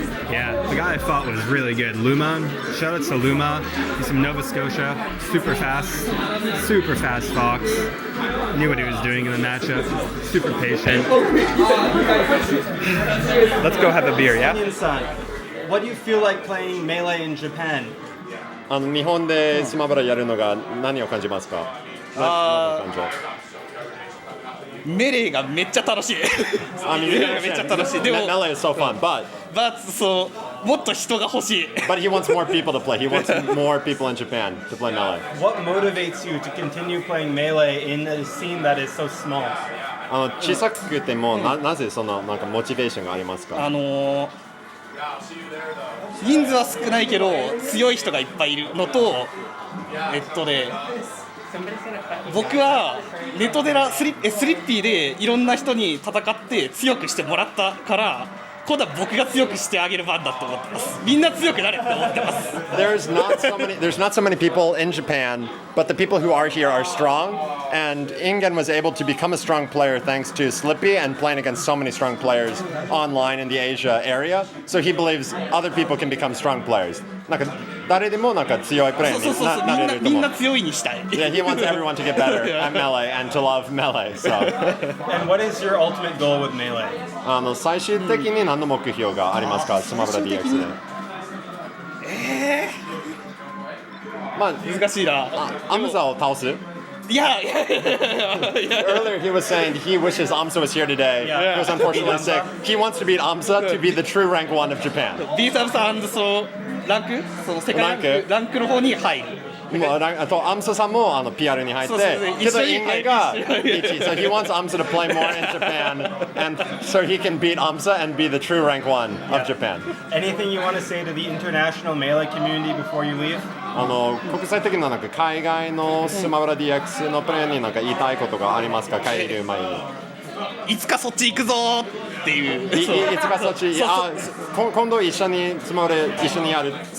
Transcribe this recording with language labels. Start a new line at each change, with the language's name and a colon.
English: Yeah, the guy I fought was really good. Luma, shout out to Luma. He's from Nova Scotia. Super fast Fox. Knew what he was doing in the matchup. Super patient. Let's go have a beer, yeah? What do you feel like playing Melee in Japan?
Japanese: 日本でスマブラやるのが何を感じますか？メレーがめっちゃ楽しい。めっちゃ楽しい。でも
English: Melee is so fun, but
Japanese: そうもっと人が欲しい。
English: But he wants more people to play. He wants more people in Japan to play Melee. What motivates you to continue playing Melee in a scene that is so small?
Japanese: 小さくてもなぜそのなんかモチベーションがありますか？人数は少ないけど強い人がいっぱいいるのと、僕はネトデラスリッピーでいろんな人に戦って強くしてもらったから、今度は僕が強くしてあげる番だと思ってます。みんな強くなれって思ってます。
English: There's not so many people in Japan, but the people who are here are strong. And Inngenn was able to become a strong player thanks to Slippy and playing against so many strong players online in the Asia area. So he believes other people can become strong players.
Japanese: なんか誰でもなんか強いプレイになれると思う。みんな強いにしたい。
English: Yeah, he wants everyone to get better at melee and to love melee. So. And what is your ultimate goal with melee?
Japanese: 最終的に何の目標がありますか、スマブラ DX で。まあ難しいな。アムザを倒す。
English: Yeah. Earlier he was saying he wishes Amsa was here today. Yeah. He was unfortunately sick. He wants to beat Amsa to be the true rank 1 of Japan.
Japanese: ビートアムさんそのランクその世界ランクの方に入る。あとAmsaさんもPR に入って、けどインゲンが1位。
English: So he wants Amsa to play more in Japan, and so he can beat Amsa and be the true rank 1 of Japan. Anything you want to say to the international melee community before you leave?
Japanese: 国際的ななんか海外のスマブラ DX のプレーになんか言いたいことがありますか、帰る前に。いつかそっち行くぞっていう。いつかそっち。今度一緒にスマブラ一緒にやる。